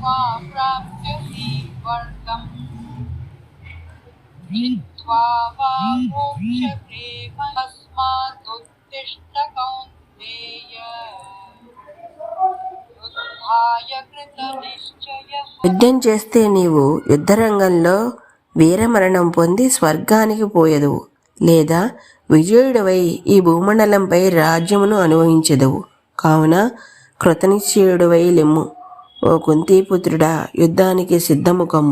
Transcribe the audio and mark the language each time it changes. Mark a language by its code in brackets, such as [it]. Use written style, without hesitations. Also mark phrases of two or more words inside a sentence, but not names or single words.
[sa] प्राप्य हि वर्गम् जित्वा वा मोक्षते तस्मादुत्तिष्ठ कौन्तेय యుద్ధాయ కృతనిశ్చయః. [te] యుద్ధం చేస్తే నీవు యుద్ధరంగంలో వీరమరణం పొంది స్వర్గానికి పోయెదవు, లేదా విజయుడవై ఈ భూమండలంపై రాజ్యమును అనుభవించెదవు. కావున కృతనిశ్చయుడవై లెమ్ము. ఓ కుంతీపుత్రుడా, యుద్ధానికి సిద్ధము కమ్ము.